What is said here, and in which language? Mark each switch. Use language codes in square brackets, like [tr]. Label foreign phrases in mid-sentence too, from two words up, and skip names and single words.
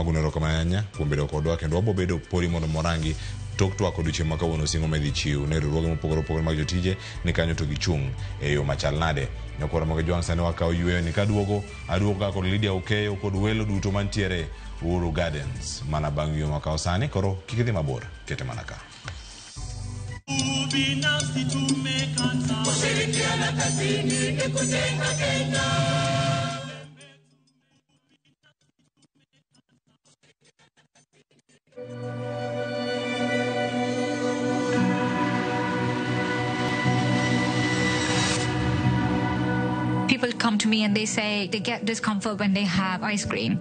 [luo] Agone erokamano ahinya kuom bedo kodwa kendo wabobedo pori mondo morangi tok twak odiochieng' makawuono singo medhi chiw ne riwruoge mopogore opogore mag jotije ni kanyo to gichung' e yo machal nade. Nyakoro moge jwang' sani wakawo yueyo ni kaduogo ka kod Lydia Okeyo kod welo duto mantiere Uhuru Gardens mana bang' yueyo makawo sani. Koro kik idhi mabor, kete mana ka. [sw] Kushirikiana kazini ni kujenga Kenya. [en] People come to me and they say they get discomfort when they have ice cream.